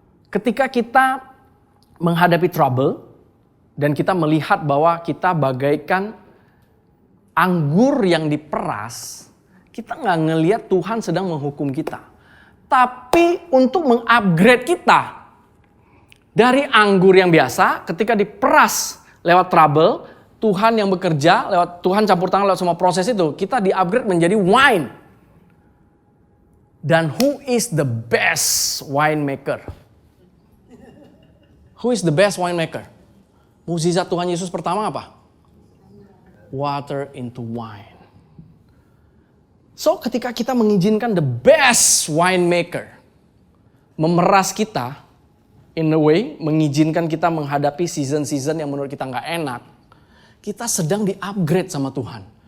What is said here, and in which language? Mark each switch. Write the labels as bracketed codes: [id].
[id] Ketika kita menghadapi trouble dan kita melihat bahwa kita bagaikan anggur yang diperas, kita nggak ngelihat Tuhan sedang menghukum kita. Tapi untuk mengupgrade kita dari anggur yang biasa, ketika diperas lewat trouble, Tuhan yang bekerja, lewat Tuhan campur tangan lewat semua proses itu, kita di-upgrade menjadi wine. [en] Dan who is the best winemaker? Who is the best winemaker? [id] Mukjizat Tuhan Yesus pertama apa? [en] Water into wine. So [id] ketika kita mengizinkan [en] the best winemaker [id] memeras kita, [en] in a way [id] mengizinkan kita menghadapi season-season yang menurut kita nggak enak, kita sedang di-upgrade sama Tuhan.